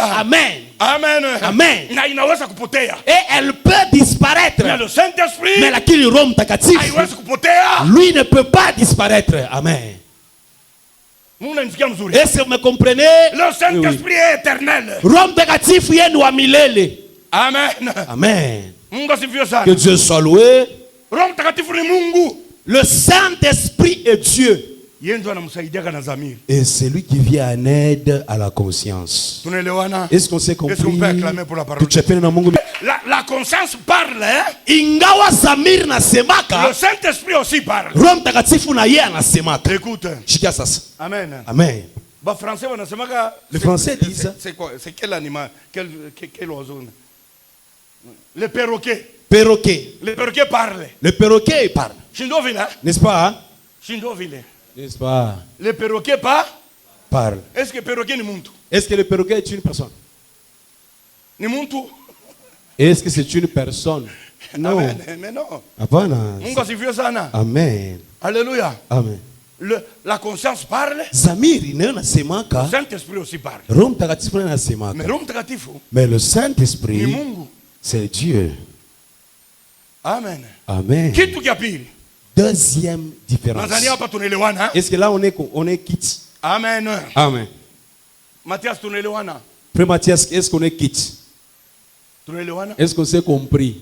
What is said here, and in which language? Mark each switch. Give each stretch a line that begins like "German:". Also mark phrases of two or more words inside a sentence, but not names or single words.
French: Amen. Amen. Amen. Et elle peut disparaître. Mais le Saint-Esprit,
Swahili: mais lakini Roho Mtakatifu,
French: lui ne peut pas disparaître. Amen. Est-ce que vous me comprenez? Le Saint-Esprit est éternel.
Swahili: Roho Mtakatifu yeye ni wa milele.
French: Amen. Amen. Que Dieu soit loué. Le Saint-Esprit est Dieu. Et c'est lui qui vient en aide à la conscience. Est-ce qu'on s'est compris? La conscience parle.
Swahili: Ingawa Zamir na semaka,
French: le Saint-Esprit aussi parle.
Swahili: Roho Mtakatifu na yeye anasemaka.
French: Écoute.
Swahili: Shikia sasa.
French: Amen. Amen. Les Français disent. C'est quoi? C'est quel animal? Quel oiseau? Le perroquet. Perroquet. Le perroquet parle. Le perroquet parle. N'est-ce pas? N'est-ce pas? Le perroquet parle. Est-ce que le perroquet est muntu? Est-ce que le perroquet est une personne?
Swahili: Ni muntu?
French: Est-ce que c'est une personne? Non. Amen. Mais non. Amen. Alléluia. Amen. La conscience parle.
Swahili: Zamiri na semaka.
French: Le Saint-Esprit aussi parle.
Swahili: Roho Mtakatifu na semaka.
French: Mais le Saint-Esprit, c'est Dieu. Amen. Amen. Deuxième différence. Est-ce que là on est quitte? Amen. Amen. Mathias, Frère Mathias, est-ce qu'on est quitte? Est-ce qu'on s'est compris?